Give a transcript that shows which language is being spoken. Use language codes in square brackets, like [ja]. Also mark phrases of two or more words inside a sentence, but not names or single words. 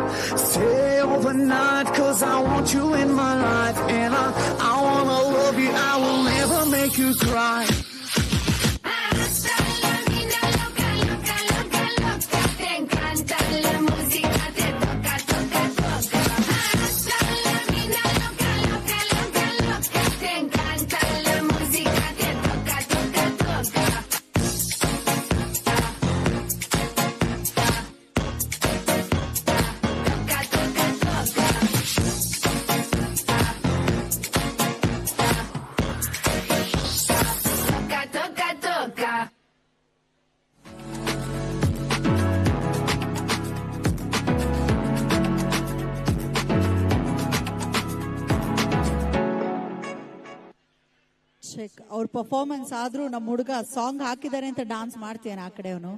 [en] Stay overnight, cause I want you in my life, and I wanna love you, I will never make you cry. [es] Hasta la vida loca, loca, loca, loca. Te encanta la música, te toca, toca, toca. Hasta la vida loca, loca, loca, loca. Te encanta la música, te toca, toca, toca. Toca, toca, toca. Toca, toca, toca. [kn] ಚೆಕ್ ಅವ್ರ ಪರ್ಫಾರ್ಮೆನ್ಸ್ ಆದ್ರೂ ನಮ್ಮ ಹುಡುಗ ಸಾಂಗ್ ಹಾಕಿದ್ದಾರೆ ಅಂತ ಡಾನ್ಸ್ ಮಾಡ್ತೀಯನ ಆ ಕಡೆ ಅವನು.